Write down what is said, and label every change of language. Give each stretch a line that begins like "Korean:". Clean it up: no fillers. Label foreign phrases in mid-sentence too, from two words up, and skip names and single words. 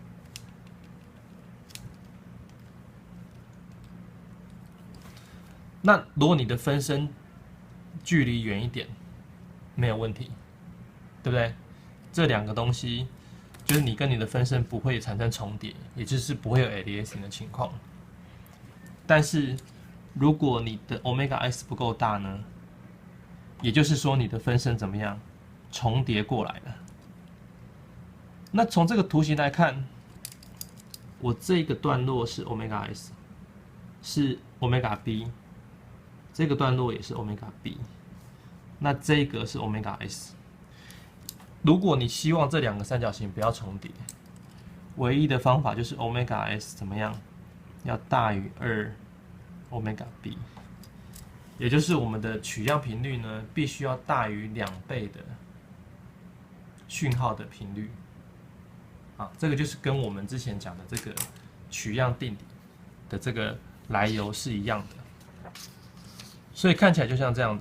Chinese: 那如果你的分身距離遠一點，沒有問題，對不對？這兩個東西就是你跟你的分身不會產生重疊，也就是不會有 aliasing 的情況。但是如果你的
English: omega s
Chinese: 不夠大呢？也就是說你的分身怎麼樣？重疊過來了。那從這個圖形來看，我這個段落是
English: omega s，
Chinese: 是
English: omega b，
Chinese: 這個段落也是
English: omega b，
Chinese: 那這個是
English: omega s。
Chinese: 如果你希望這兩個三角形不要重疊，唯一的方法就是
English: omega s
Chinese: 怎麼樣？要大於2
English: omega b，
Chinese: 也就是我們的取樣頻率呢，必須要大於2倍的訊號的頻率。啊，這個就是跟我們之前講的這個取樣定理的這個來由是一樣的，所以看起來就像這樣子。